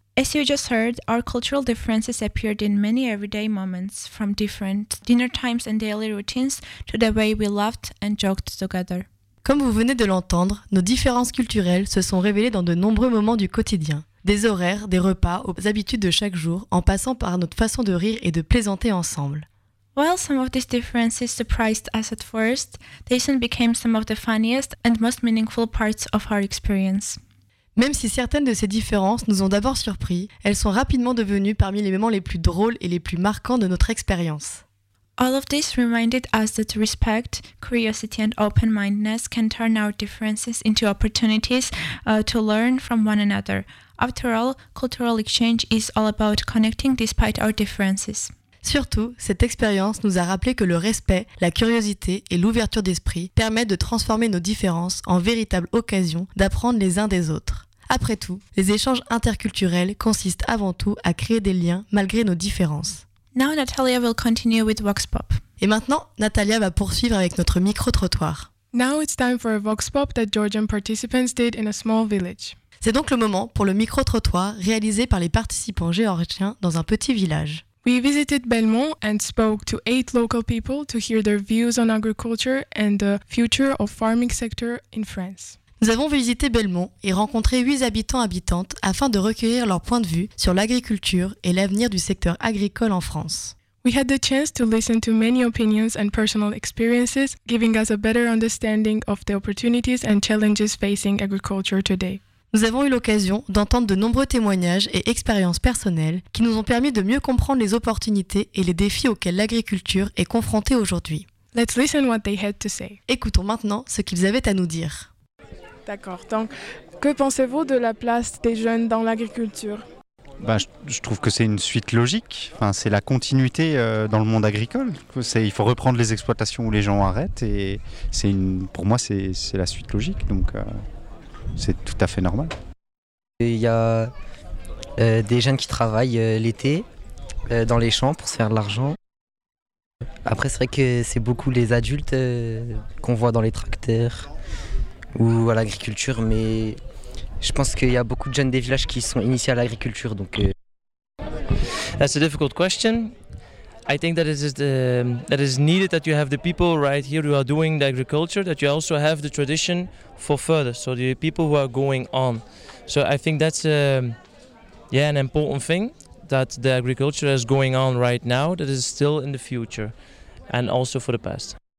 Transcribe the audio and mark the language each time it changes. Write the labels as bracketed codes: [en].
[en] As you just heard, our cultural differences appeared in many everyday moments, from different dinner times and daily routines to the way we laughed and joked together. [fr] Comme vous venez de l'entendre, nos différences culturelles se sont révélées dans de nombreux moments du quotidien. Des horaires, des repas, aux habitudes de chaque jour, en passant par notre façon de rire et de plaisanter ensemble. [en] While some of these differences surprised us at first, they soon became some of the funniest and most meaningful parts of our experience. [fr] Même si certaines de ces différences nous ont d'abord surpris, elles sont rapidement devenues parmi les moments les plus drôles et les plus marquants de notre expérience. [en] All of this reminded us that respect, curiosity and open-mindedness can turn our differences into opportunities to learn from one another. After all, cultural exchange is all about connecting despite our differences. [fr] Surtout, cette expérience nous a rappelé que le respect, la curiosité et l'ouverture d'esprit permettent de transformer nos différences en véritable occasion d'apprendre les uns des autres. Après tout, les échanges interculturels consistent avant tout à créer des liens malgré nos différences. [en] Now Natalia will continue with Vox Pop. [fr] Et maintenant, Natalia va poursuivre avec notre micro-trottoir. [en] Now it's time for a Vox Pop that Georgian participants did in a small village. [fr] C'est donc le moment pour le micro-trottoir réalisé par les participants géorgiens dans un petit village. [en] We visited Belmont and spoke to 8 local people to hear their views on agriculture and the future of farming sector in France. [fr] Nous avons visité Belmont et rencontré 8 habitants-habitantes afin de recueillir leur point de vue sur l'agriculture et l'avenir du secteur agricole en France. [en] We had the chance to listen to many opinions and personal experiences, giving us a better understanding of the opportunities and challenges facing agriculture today. [fr] Nous avons eu l'occasion d'entendre de nombreux témoignages et expériences personnelles qui nous ont permis de mieux comprendre les opportunités et les défis auxquels l'agriculture est confrontée aujourd'hui. [en] Let's listen what they had to say. [fr] Écoutons maintenant ce qu'ils avaient à nous dire. D'accord. Donc, que pensez-vous de la place des jeunes dans l'agriculture ? Je trouve que c'est une suite logique. Enfin, c'est la continuité dans le monde agricole. Il faut reprendre les exploitations où les gens arrêtent. Et pour moi, c'est la suite logique. Donc, c'est tout à fait normal. Il y a des jeunes qui travaillent l'été dans les champs pour se faire de l'argent. Après, c'est vrai que c'est beaucoup les adultes qu'on voit dans les tracteurs ou à l'agriculture, mais je pense qu'il y a beaucoup de jeunes des villages qui sont initiés à l'agriculture. Donc, [en] That's a difficult question. I think that is needed that you have the people right here who are doing the agriculture, that you also have the tradition for further, so the people who are going on. So I think that's an important thing, that the agriculture is going on right now, that is still in the future and also for the past.